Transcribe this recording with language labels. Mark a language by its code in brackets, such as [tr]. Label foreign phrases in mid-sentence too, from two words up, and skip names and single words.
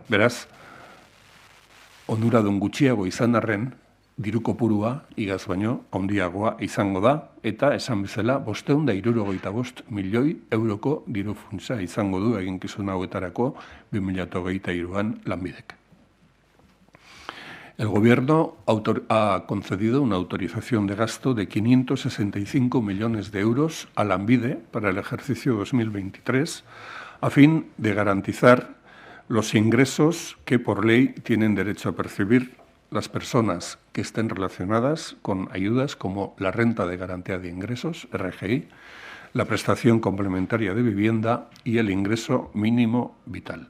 [eu] Beraz, onuradun gutxiago izan arren, diru kopurua igaz baino handiagoa izango da, eta esan bezala 575 milioi euroko diru funtsa izango du eginkizun hauetarako 2023an lanbidek. [es] El Gobierno ha concedido una autorización de gasto de 565 millones de euros a Lanbide para el ejercicio 2023, a fin de garantizar los ingresos que por ley tienen derecho a percibir las personas que estén relacionadas con ayudas como la renta de garantía de ingresos, RGI, la prestación complementaria de vivienda y el ingreso mínimo vital.